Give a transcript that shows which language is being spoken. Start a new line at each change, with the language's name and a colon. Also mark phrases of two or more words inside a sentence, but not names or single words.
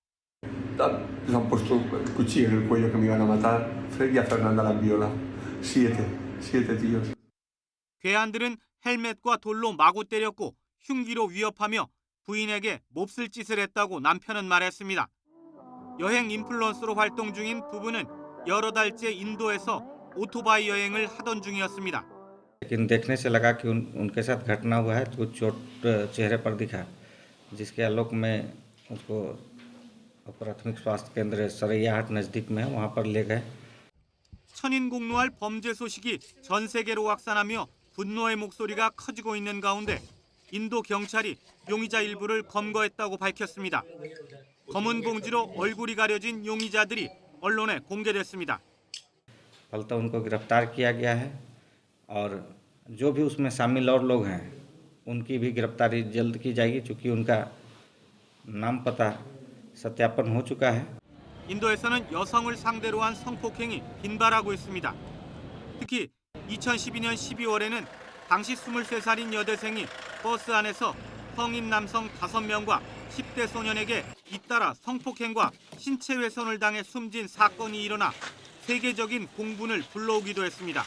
Korean: 괴한들은 헬멧과 돌로 마구 때렸고 흉기로 위협하며 부인에게 몹쓸 짓을 했다고 남편은 말했습니다. 여행 인플루언서로 활동 중인 부부는 여러 달째 인도에서 오토바이 여행을 하던 중이었습니다.
Hindi: लेकिन देखने से लगा कि उनके साथ घटना हुआ है तो चोट चेहरे पर दिखा जिसके आलोक में उसको प्राथमिक स्वास्थ्य केंद्र सरैयाहाट नजदीक में है वहां पर ले गए.
Korean: 천인공노할 범죄 소식이 전 세계로 확산하며 분노의 목소리가 커지고 있는 가운데 인도 경찰이 용의자 일부를 검거했다고 밝혔습니다. 검은 봉지로 얼굴이 가려진 용의자들이 언론에 공개됐습니다.
Hindi: फलतः उनको गिरफ्तार किया गया है और जो भी उसमें शामिल और लोग हैं उनकी भी गिरफ्तारी जल्द की जाएगी क्योंकि उनका नाम पता सत्यापन हो चुका है.
Korean: 인도에서는 여성을 상대로 한 성폭행이 빈발하고 있습니다. 특히 2012년 12월에는 당시 23살인 여대생이 버스 안에서 성인 남성 5명과 10대 소년에게 잇따라 성폭행과 신체 훼손을 당해 숨진 사건이 일어나 세계적인 공분을 불러오기도 했습니다.